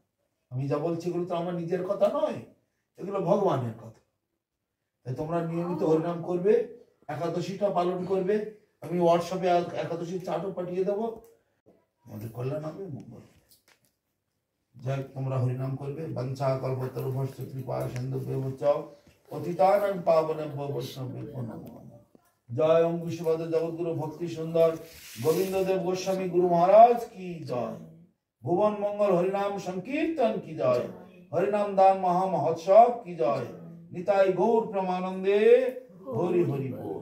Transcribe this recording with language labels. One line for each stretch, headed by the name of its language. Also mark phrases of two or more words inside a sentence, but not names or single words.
Bangla: আমি যা বলছি এগুলো তো আমার নিজের কথা নয়, এগুলো ভগবানের কথা। তাই তোমরা নিয়মিত হরিনাম করবে, একাদশীটা পালন করবে। আমি হোয়াটসঅ্যাপে একাদশীর চার্টও পাঠিয়ে দেবো, আমাদের কল্যাণ হবে, মঙ্গল হবে। যাই তোমরা হরিনাম করবে।
Sanskrit: বঞ্চা কল্পতরুভ্যশ্চ কৃপা সিন্ধুভ্যেব চ পতিতানাং পাবনেভ্যো বৈষ্ণবেভ্যো নমো নমঃ।
Bangla: জয় ওম বিশ্ববাদ জগৎগুরু ভক্তি সুন্দর গোবিন্দদেব গোস্বামী গুরু মহারাজ কি জয়। ভুবন মঙ্গল হরিনাম সংকীর্তন কি জয়। হরিনাম দান মহা মহোৎসব কি জয়। নিতাই গৌর প্রেমানন্দে হরি হরি বল।